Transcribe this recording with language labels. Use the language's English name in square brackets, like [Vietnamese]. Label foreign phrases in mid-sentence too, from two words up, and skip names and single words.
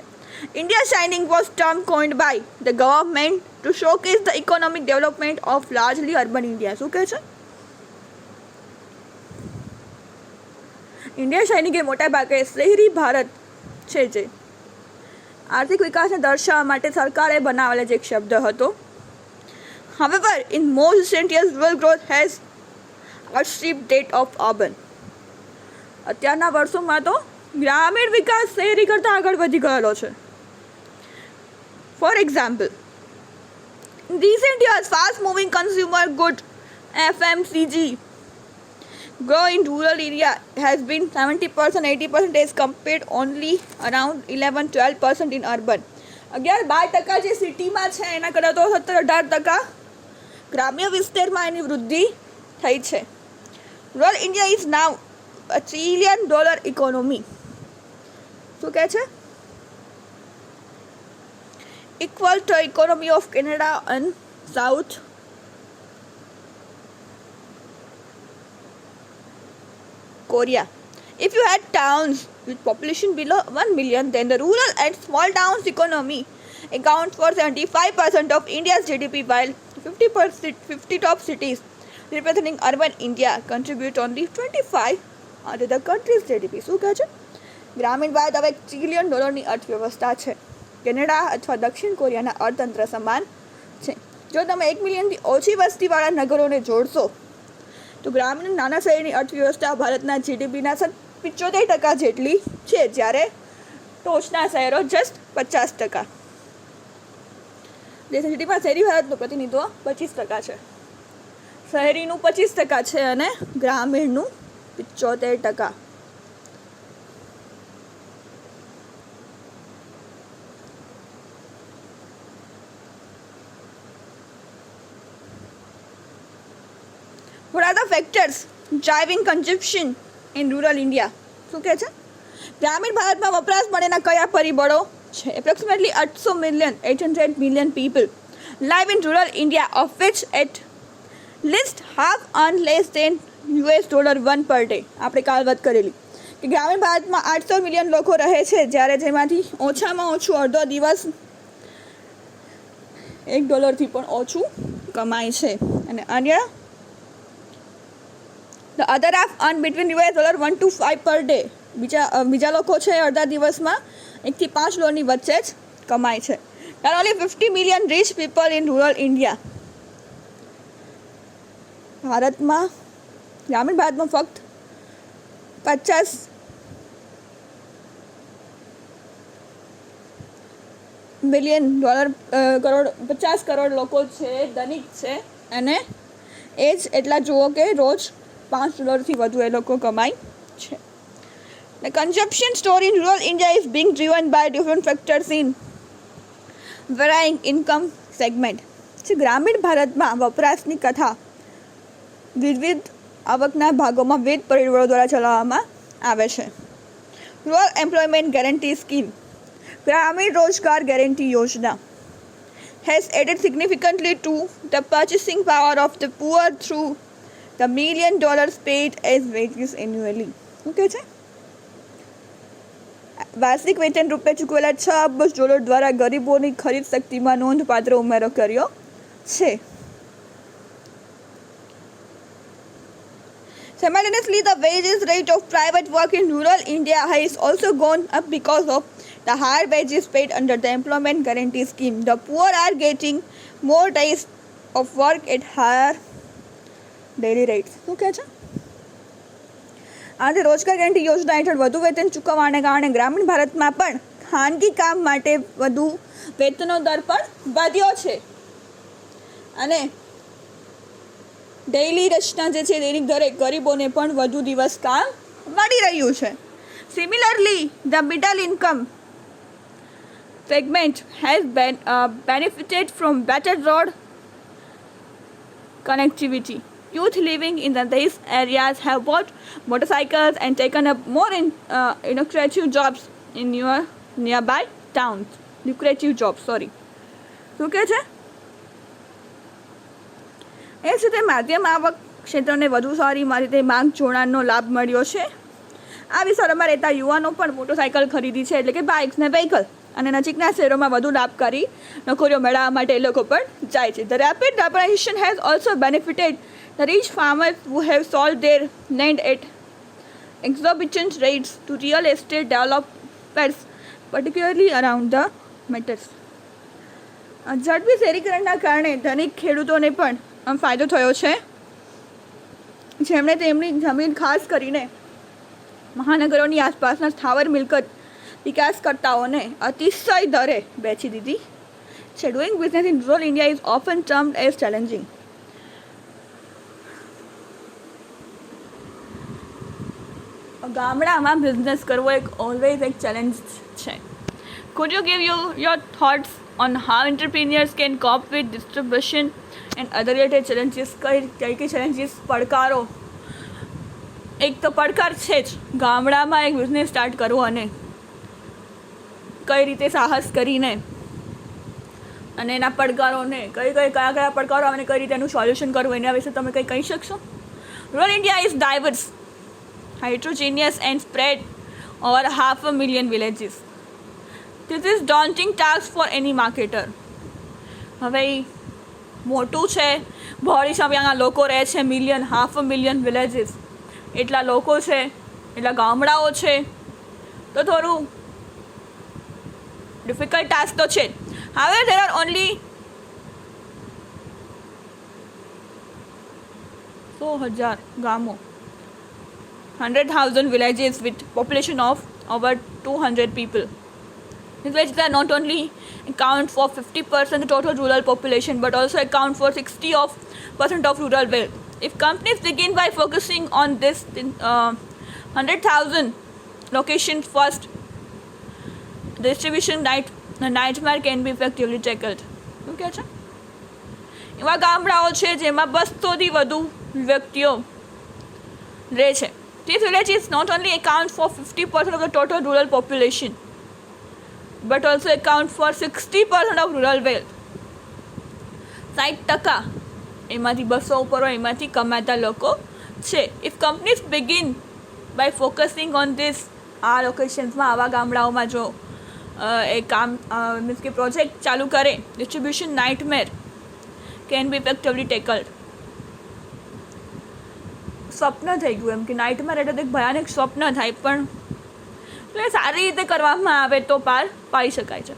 [English] India Shining was term coined by the government to showcase the economic development of largely urban India. [Gujarati] શું કહે છે? ઇન્ડિયા શાઇનિંગ એ મોટા ભાગે શહેરી ભારત છે, જે આર્થિક વિકાસને દર્શાવવા માટે સરકારે બનાવેલો જ એક શબ્દ હતો. [English] However, in more recent years, rural growth has outstripped that of urban. [Gujarati] અત્યારના વર્ષોમાં તો ગ્રામીણ વિકાસ શહેરી કરતાં આગળ વધી ગયેલો છે. [English] For example, in recent years, fast-moving consumer goods (FMCG) grow in rural area has been 70%, 80% as compared only around 11-12% in urban. [Gujarati] 11-12% જે સિટીમાં છે એના કરતાં તો 17-18% ગ્રામ્ય વિસ્તારમાં એની વૃદ્ધિ થઈ છે. [English] Rural India is now a $1 trillion economy. [Gujarati] શું કહે છે? [English] Equal to economy of Canada and South Korea. If you had towns with population below 1 million, then the rural and small towns economy accounts for 75% of India's GDP, while 50 top cities representing urban India contribute only 25 under the country's GDP. [Gujarati] શું કહે છે? ગ્રામીણ ભારત હવે $1 ટ્રિલિયન અર્થવ્યવસ્થા છે. કેનેડા અથવા દક્ષિણ કોરિયાના અર્થતંત્ર સમાન છે. જો તમે 1 મિલિયનથી ઓછી વસ્તીવાળા નગરોને જોડશો તો ગ્રામીણ નાના શહેરની અર્થવ્યવસ્થા ભારતના જીડીપીના 75% જેટલી છે, જ્યારે ટોચના શહેરો જસ્ટ 50%. દેશની જીડીપીમાં શહેરી ભારતનું પ્રતિનિધિત્વ 25% છે, શહેરીનું 25% છે અને ગ્રામીણનું 75%. [English] What are the factors driving consumption in rural India? [Gujarati] શું કહે છે? ગ્રામીણ ભારતમાં વપરાશ માટેના કયા પરિબળો છે? [English] Approximately 800 million people live in rural India, of which at least half earn less than $1 per day. [Gujarati] આપણે કાલ વાત કરેલી કે ગ્રામીણ ભારતમાં 800 મિલિયન લોકો રહે છે, જ્યારે જેમાંથી ઓછામાં ઓછું અડધો દિવસ $1 પણ ઓછું કમાય છે અને અન્ય [English] The other half earn between $1 to $5 per day. [Gujarati] બીજા લોકો છે અડધા દિવસમાં $1 થી $5 વચ્ચે જ કમાય છે. [English] There are only 50 million rich people in rural India. [Gujarati] ગ્રામીણ ભારતમાં ફક્ત 50 કરોડ લોકો છે, ધનિક છે અને એ જ એટલા જુઓ કે રોજ $5 થી વધુ એ લોકો કમાય છે. [English] The consumption story in rural India is being driven by different factors in varying income segment. [Gujarati] ગ્રામીણ ભારતમાં વપરાશની કથા વિવિધ આવકના ભાગોમાં વિવિધ પરિબળો દ્વારા ચલાવવામાં આવે છે. [English] Rural Employment Guarantee Scheme, [Gujarati] ગ્રામીણ રોજગાર ગેરંટી યોજના [English] has added significantly to the purchasing power of the poor through the $1 million paid as wages annually. [Gujarati] શું કહે છે? વાર્ષિક વેતન રૂપે ચૂકવેલા $6 અબજ દ્વારા ગરીબોની ખરીદ શક્તિમાં નોંધપાત્ર ઉમેરો કર્યો છે. [English] Simultaneously, the wages rate of private work in rural India has also gone up because of the higher wages paid under the employment guarantee scheme. The poor are getting more days of work at higher daily rates. [Gujarati] શું કહે છે? આજે રોજગાર ગેરંટી યોજના હેઠળ વધુ વેતન ચૂકવવાને કારણે ગ્રામીણ ભારતમાં પણ ખાનગી કામ માટે વધુ વેતનનો દર પણ વધ્યો છે અને ડેઇલી રચના જે છે દૈનિક દરે ગરીબોને પણ વધુ દિવસ કામ મળી રહ્યું છે. [English] Similarly, the middle income segment has benefited from better road connectivity. Youth living in these areas have bought motorcycles and taken up more lucrative jobs in nearby towns. Lucrative jobs, sorry. [Gujarati] શું કહે છે? એ જ રીતે માધ્યમ આવક ક્ષેત્રને વધુ સારી રીતે માંગ જોડાણનો લાભ મળ્યો છે. આ વિસ્તારોમાં રહેતા યુવાનો પણ મોટરસાઇકલ ખરીદી છે, એટલે કે બાઇક્સ ને વ્હીકલ, અને નજીકના શહેરોમાં વધુ લાભકારી નોકરીઓ મેળવવા માટે એ લોકો પણ જાય છે. [English] The rapid urbanization has also benefited the rich farmers who have sold their land at exorbitant rates to real estate developers, particularly around the metros. [Gujarati] ઝડપી શહેરીકરણના કારણે ધનિક ખેડૂતોને પણ ફાયદો થયો છે, જેમણે તેમની જમીન ખાસ કરીને મહાનગરોની આસપાસના સ્થાવર મિલકત વિકાસકર્તાઓને અતિશય દરે વેચી દીધી છે. [English] Doing business in rural India is often termed as challenging. [Gujarati] ગામડામાં બિઝનેસ કરવો ઓલવેઝ એક ચેલેન્જ છે. [English] Could you give your thoughts on how entrepreneurs can cope with distribution and other related challenges? [Gujarati] કઈ challenges, પડકારો? એક તો પડકાર છે જ ગામડામાં એક બિઝનેસ સ્ટાર્ટ કરવો અને કઈ રીતે સાહસ કરીને અને એના પડકારોને કયા પડકારો અને કઈ રીતે એનું સોલ્યુશન કરવું, એના વિશે તમે કંઈ કહી શકશો? [English] Rural India is diverse, heterogeneous and spread over 500,000 villages. This is daunting task for any marketer. [Gujarati] હવે મોટું છે, બહોળી સભ્યાના લોકો રહે છે, 500,000 વિલેજીસ, એટલા લોકો છે, એટલા ગામડાઓ છે, તો થોડું [English] difficult task [Gujarati] તો છે. [English] હવે there are only 100,000 ગામો, 100,000 villages with population of over 200 people. In which they not only account for 50% of the total rural population but also account for 60% of rural wealth. If companies begin by focusing on this 100,000 locations first, the distribution nightmare can be effectively tackled. [Gujarati] શું કહે છે? એવા ગામડાઓ છે જેમાં 200થી વધુ વ્યક્તિઓ રહે છે. [English] These villages not only account for 50% of the total rural population but also account for 60% of rural wealth. [Gujarati] 60% એમાંથી 200 ઉપર હોય એમાંથી કમાતા લોકો છે. [English] If companies begin by focusing on this [Gujarati] આ લોકેશન્સમાં, આવા ગામડાઓમાં જો એ કામ મીન્સ કે પ્રોજેક્ટ ચાલુ કરે, [English] distribution nightmare can be effectively tackled. [Gujarati] સ્વપ્ન થઈ ગયું એમ કે નાઇટમેર એટલે એક ભયાનક સ્વપ્ન થાય, પણ એટલે સારી રીતે કરવામાં આવે તો પાર પાડી શકાય છે.